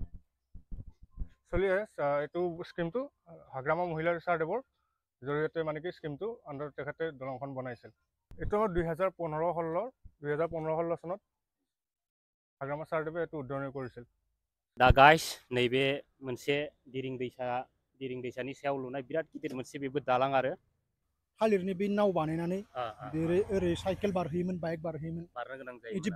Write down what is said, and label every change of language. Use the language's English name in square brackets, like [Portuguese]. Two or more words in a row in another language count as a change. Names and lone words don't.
[Assamese] চলি আছে এইটো স্কিমটো হাগ্ৰামা মহিলাৰ ছাৰদেৱৰ জৰিয়তে মানে কি স্কিমটো আণ্ডাৰ তেখেতে দলংখন বনাইছিল এইটো আমাৰ 2015-16 চনত হাগ্ৰামা ছাৰদেৱে এটো উদ্ঘাটন কৰিছিল [Bodo] दा गाइस नैबे मोनसे दिरिं दैसानि सायाव लुनाय बिराद गिदिर मोनसे बेबो दालां आरो थालिरनि बे नाव बानायनानै ओरै साइकेल बारहोयोमोन बाइक बारहोयोमोन बारनो गोनां बिदि जायोमोन